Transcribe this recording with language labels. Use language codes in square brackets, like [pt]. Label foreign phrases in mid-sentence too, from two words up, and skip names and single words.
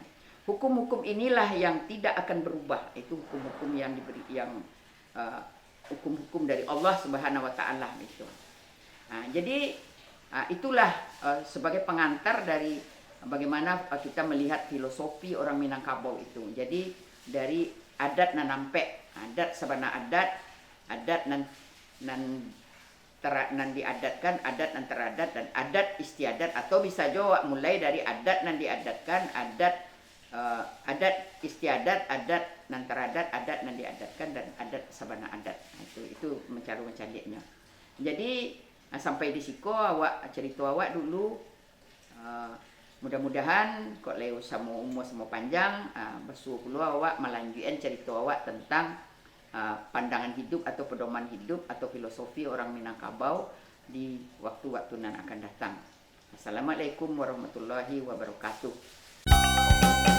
[id] Hukum-hukum inilah yang tidak akan berubah. Itu hukum-hukum yang diberi, hukum-hukum dari Allah [ar] سبحانه وتعالى [id] itu. Jadi itulah sebagai pengantar dari bagaimana kita melihat filosofi orang Minangkabau itu. [min] Jadi dari adat nan nampe, adat sabana adat, adat nan diadatkan, adat nan teradat, dan adat istiadat, [id] atau bisa juga mulai dari [min] adat nan diadatkan, adat istiadat, adat nan teradat, adat nan diadatkan, dan adat sabana adat. [id] Itu mencari-mencarinya. [min] Jadi sampai di siko awak cerita awak dulu. [id] Mudah-mudahan kok leo sama umur sama panjang, bersuah puluh awak melanjutkan cerita awak tentang pandangan hidup atau pedoman hidup atau filosofi orang Minangkabau di waktu-waktu yang akan datang. [ar] السلام عليكم ورحمة الله وبركاته.